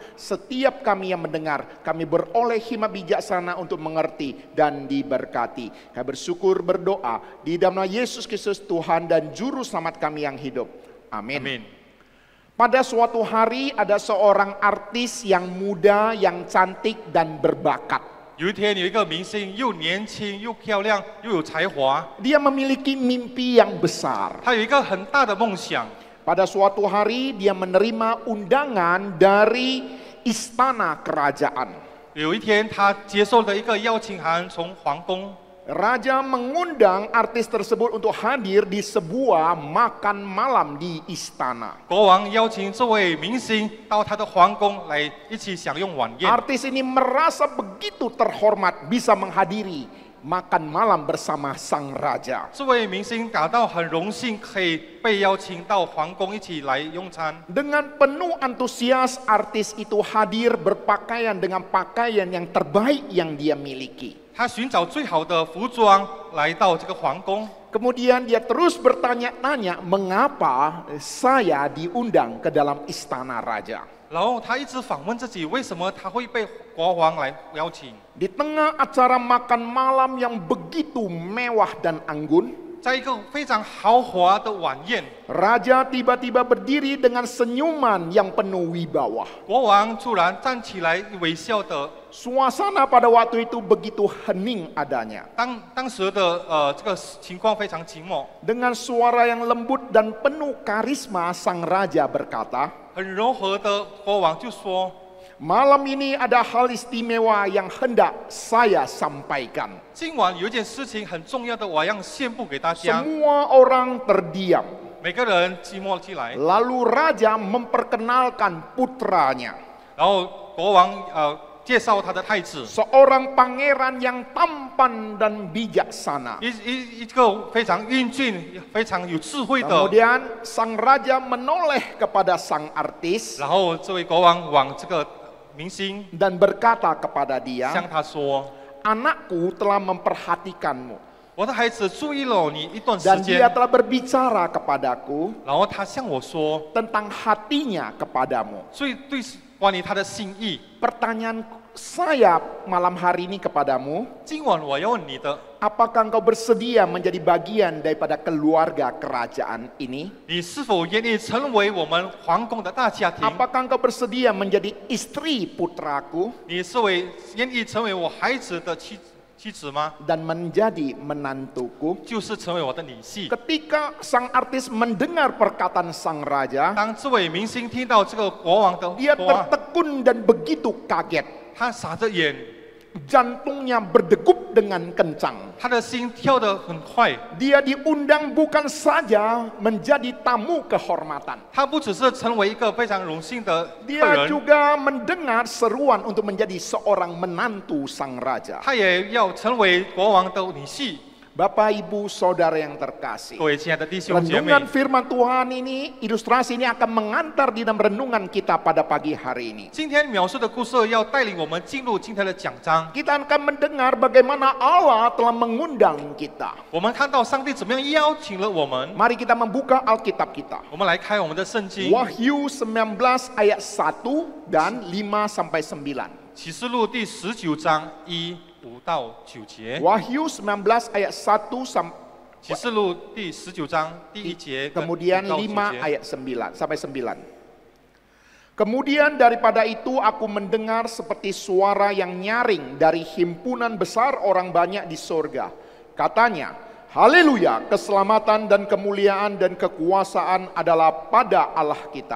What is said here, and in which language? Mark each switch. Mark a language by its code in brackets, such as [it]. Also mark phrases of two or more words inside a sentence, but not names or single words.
[id] Setiap kami yang mendengar, kami beroleh hikmat bijaksana untuk mengerti dan diberkati. Kami bersyukur berdoa di dalam nama Yesus Kristus Tuhan dan Juru Selamat kami yang hidup. Amin. Amin。 Pada suatu hari ada seorang artis yang muda, yang cantik dan berbakat. [zh] 有一天有一个明星，又年轻又漂亮又有才华， [id] Dia memiliki mimpi yang besar. [zh] 他有一个很大的梦想。 [id] Pada suatu hari dia menerima undangan dari istana kerajaan. [zh] 有一天，他接受了一个邀请函，从皇宫。 [id] Raja mengundang artis tersebut untuk hadir di sebuah makan malam di istana. [zh] 国王邀请这位明星到他的皇宫来一起享用晚宴。 [id] Artis ini merasa begitu terhormat bisa menghadiri makan malam bersama sang raja. [zh] 这位明星感到很荣幸，可以被邀请到皇宫一起来用餐。 [id] Dengan penuh antusias artis itu hadir berpakaian dengan pakaian yang terbaik yang dia miliki. [zh] 他寻找最好的服装来到这个皇宫。 [id] Kemudian dia terus bertanya-tanya mengapa saya diundang ke dalam istana raja. [zh] 然后他一直反问自己，为什么他会被国王来邀请？ [id] Di tengah acara makan malam yang begitu mewah dan anggun, [zh] 在一个非常豪华的晚宴， [id] raja tiba-tiba berdiri dengan senyuman yang penuh wibawa. [zh] 国王突然站起来，微笑的。 [id] Suasana pada waktu itu begitu hening adanya. [zh] 当时的这个情况非常静默， [id] Dengan suara yang lembut dan penuh karisma, sang raja berkata, [zh] 很柔和的国王就说 [id] malam ini ada hal istimewa yang hendak saya sampaikan. [zh] 今晚有一件事情很重要的，我要宣布给大家。 [id] Semua orang terdiam. [zh] 每个人寂寞起来， [id] Lalu raja memperkenalkan putranya. [zh] 然后国王介绍他的太子， [id] Seorang pangeran yang tampan dan bijaksana. [zh] 一个非常英俊、非常有智慧的。 [id] Kemudian sang raja menoleh kepada sang artis [zh] 然后这位国王往这个明星 [id] dan berkata kepada dia, [zh] 向他说 [id] anakku telah memperhatikanmu [zh] 我的孩子注意了你一段时 [id] dan dia [zh] 间， [id] telah berbicara kepadaku [zh] 然后他向我说， [id] tentang hatinya kepadamu. [zh] 对关于他的心意。 [id] Pertanyaan saya malam hari ini kepadamu, [zh] 今晚我要问你的， [id] apakah engkau bersedia menjadi bagian daripada keluarga kerajaan ini? [zh] 你是否愿意成为我们皇宫的大家庭？ [id] Apakah engkau bersedia menjadi istri putraku [zh] 你愿意成为我孩子的妻子吗？ [id] dan menjadi menantuku? [zh] 就是成为我的女婿。 [id] Ketika sang artis mendengar perkataan sang raja, [zh] 当这位明星听到这个国王的 [id] dia [zh] 话， [id] tekun dan begitu kaget. [zh] 他傻着眼， [id] Jantungnya berdegup dengan kencang. [zh] 他的心跳得很快。 [id] Dia diundang bukan saja menjadi tamu kehormatan. [zh] 他不只是成为一个非常荣幸的客 [id] Dia [zh] 人， [id] juga mendengar seruan untuk menjadi seorang menantu sang raja. [zh] 他也要成为国王的女婿。 [id] Bapak, Ibu, Saudara yang terkasih. [zh] 各位亲爱的弟兄姐妹， [id] Renungan firman Tuhan ini, ilustrasi ini akan mengantar di dalam renungan kita pada pagi hari ini. [zh] 今天描述的故事要带领我们进入今天的讲章。 [id] Kita akan mendengar bagaimana Allah telah mengundang kita. [zh] 我们看到上帝怎么样邀请了我们。 [id] Mari kita membuka Alkitab kita. [zh] 我们来开我们的圣经， [id] Wahyu 19 ayat 1 dan 5 sampai 9. [zh] 启示录第19章1、5到9节。 [id] Wahyu 19 ayat 1 [zh] 启示录第19章第1节， [id] kemudian [zh] 5到 5 9节。 [id] ayat 9 sampai 9. Kemudian daripada itu aku mendengar seperti suara yang nyaring dari himpunan besar orang banyak di sorga. Katanya, haleluya, keselamatan dan kemuliaan dan kekuasaan adalah pada Allah kita.